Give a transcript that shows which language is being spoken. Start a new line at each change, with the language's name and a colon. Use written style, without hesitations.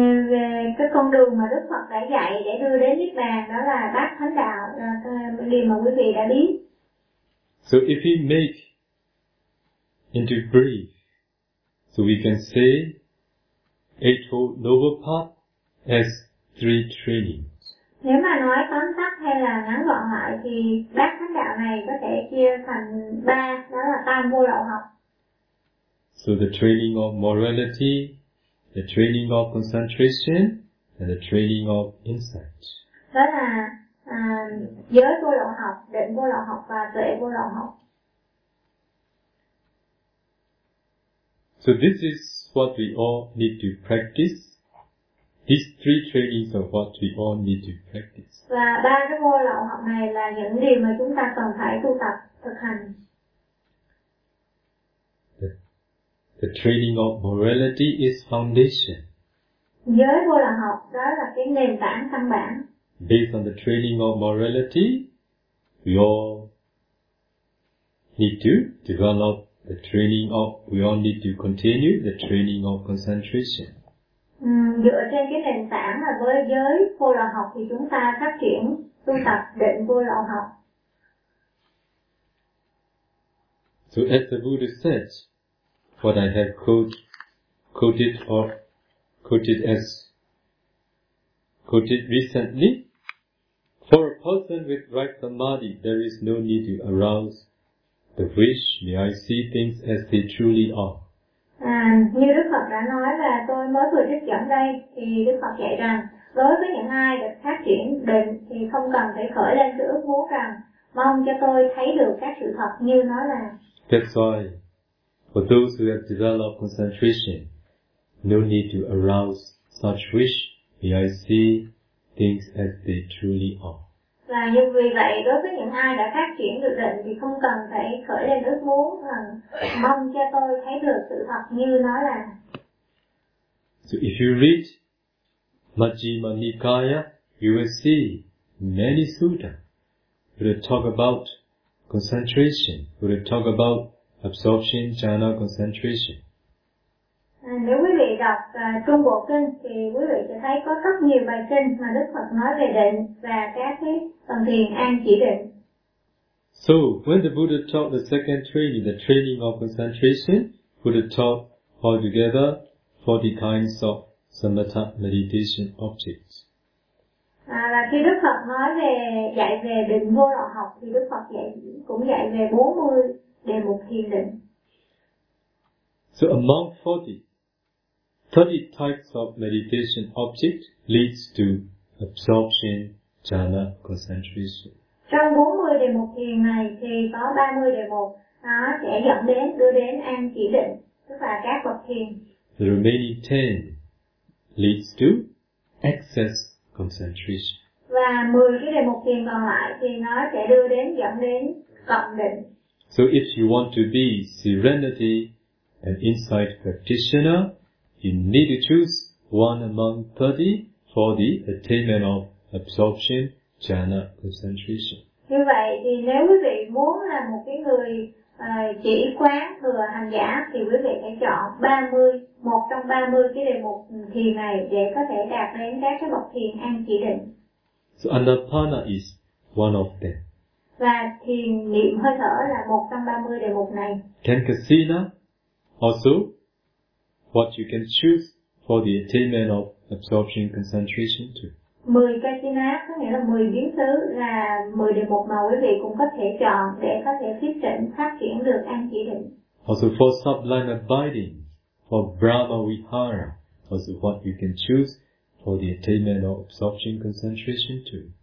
Vietnamese: Về cái con đường mà Đức Phật đã dạy để đưa đến Niết Bàn, đó là Bát Thánh Đạo, điều mà quý vị đã biết.
English: So if we make into brief, so we can say Eightfold Noble Path has three trainings.
Vietnamese: Nếu mà nói tóm tắt hay là ngắn gọn lại thì Bát Thánh Đạo này có thể chia thành ba, đó là Tam Vô Đạo Học.
English: So the training of morality, the training of concentration, and the training of insight.
Vietnamese: Đó là giới vô đạo học, định vô đạo học và tuệ vô đạo học.
English: So this is what we all need to practice. These three trainings are what we all need to practice.
Vietnamese: Và ba cái vô lậu học này là những điều mà chúng ta cần phải tu tập thực hành.
English: The training of morality is foundation.
Vietnamese: Giới vô lậu học đó là cái nền tảng căn bản.
English: Based on the training of morality, we all need to develop the training of. We all need to continue the training of concentration.
Vietnamese: Dựa trên cái nền tảng là với giới vô lậu học thì chúng ta phát triển tu tập định vô lậu học.
English: So as the Buddha said, what I have quoted recently, for a person with right samadhi, there is no need to arouse the wish, may I see things as they truly are.
Vietnamese: Như Đức Phật đã nói và tôi mới vừa trích dẫn đây, thì Đức Phật dạy rằng đối với những ai được phát triển định thì không cần phải khởi lên sự ước muốn rằng mong cho tôi thấy được các sự thật như nó là.
English: That's why for those who have developed concentration, no need to arouse such wish, may I see things as they truly are.
Vietnamese: Và như vì vậy, đối với những ai đã phát triển được định thì không cần phải khởi lên ước muốn rằng mong cho tôi thấy được sự thật như nó là.
English: So if you read Majjhima Nikaya, you will see many sutta who talk about concentration, who talk about absorption, jhana, concentration.
Vietnamese: Nếu quý vị đọc Trung Bộ Kinh thì quý vị sẽ thấy có rất nhiều bài kinh mà Đức Phật nói về định và các cái phần thiền an chỉ định.
English: So, when the Buddha taught the second training, the training of concentration, Buddha taught altogether 40 kinds of samatha meditation objects.
Vietnamese: Và khi Đức Phật nói về dạy về định vô đạo học thì Đức Phật cũng dạy về 40 đề mục thiền định.
English: So among 30 types of meditation object leads to absorption, jhana, concentration.
Vietnamese: Trong 40 đề mục thiền này thì có 30 đề mục nó sẽ dẫn đến đưa đến an chỉ định, tức là các bậc thiền.
English: The remaining 10 leads to excess concentration.
Vietnamese: Và 10 cái đề mục thiền còn lại thì nó sẽ đưa đến dẫn đến cộng định.
English: So if you want to be serenity an insight practitioner, you need to choose one among 30 for the attainment of absorption, jhana, concentration.
Vietnamese: Như vậy thì nếu quý vị muốn là một cái người chỉ quán thừa hành giả thì quý vị phải chọn 30, một trong 30 cái đề mục thiền này để có thể đạt đến các cái bậc thiền an chỉ định.
English: So anapana is one of them.
Vietnamese: Và thiền niệm hơi thở là một trong 30 đề mục này.
English: Tenkasina, also, what you can choose for the attainment of absorption concentration too.
Vietnamese: 10 kachina có nghĩa là 10 biến xứ, là 10 đề mục mà quý vị cũng có thể chọn để có thể tiếp cận phát triển được an chỉ định.
English: Also for sublime abiding, for Brahma Vihara, also what you can choose for the attainment of absorption concentration too.